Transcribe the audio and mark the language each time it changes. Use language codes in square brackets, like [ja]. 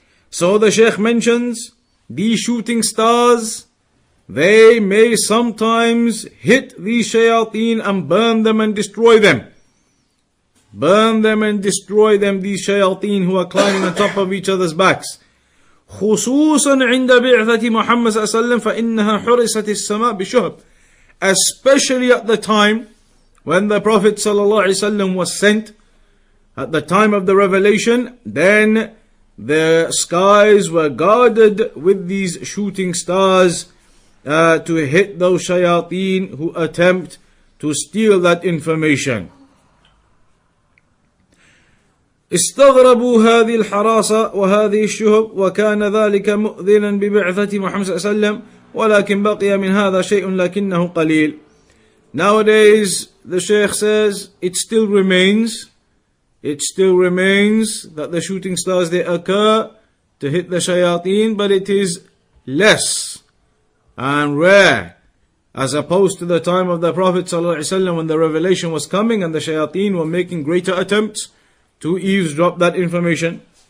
[en] So the Shaykh mentions, these shooting stars, they may sometimes hit these shayateen and burn them and destroy them. Burn them and destroy them, these shayateen who are climbing on top of each other's backs. [ar] خصوصا عند بعثة محمد صلى الله عليه وسلم فإنها حرست السماء بشهب. [en] Especially at the time when the Prophet [ar] صلى الله عليه وسلم [en] was sent, at the time of the revelation, then the skies were guarded with these shooting stars to hit those shayateen who attempt to steal that information. [ar] استغربوا هذه الحراسة وهذه الشهب وكان ذلك مؤذنا ببعثة محمد صلى الله عليه وسلم ولكن بقي من هذا شيء لكنه قليل. [en] Nowadays, the Shaykh says, it still remains that the shooting stars, they occur to hit the shayateen, but it is less and rare, as opposed to the time of the Prophet ﷺ when the revelation was coming and the shayateen were making greater attempts to eavesdrop that information.